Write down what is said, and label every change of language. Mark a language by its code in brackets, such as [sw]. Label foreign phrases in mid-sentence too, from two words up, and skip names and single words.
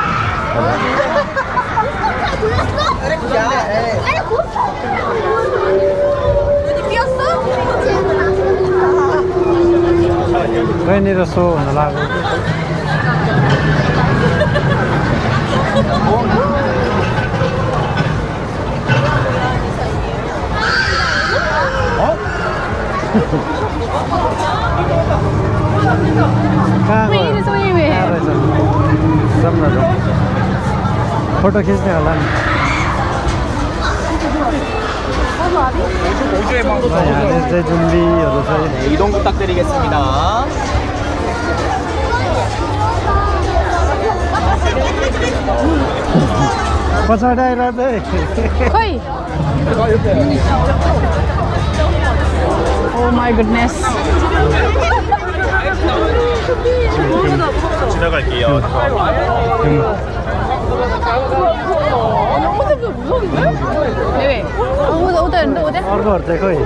[ne] कहीँनिर सो हुन लाग्यो कहाँ उही रहेछ उही उही रहेछ जाउँ न जाउँ फोटो खिच्ने होला नि यहाँनिर चाहिँ जुम्बीहरू चाहिँ [ko] 이동 부탁드리겠습니다. [ne] पछाडि आइरहेछ खोइ [en] oh my goodness [ko] 지나갈게요. 너무 무서워 [ne] ए उता हेर्नु त उता अर्कोहरू चाहिँ खोइ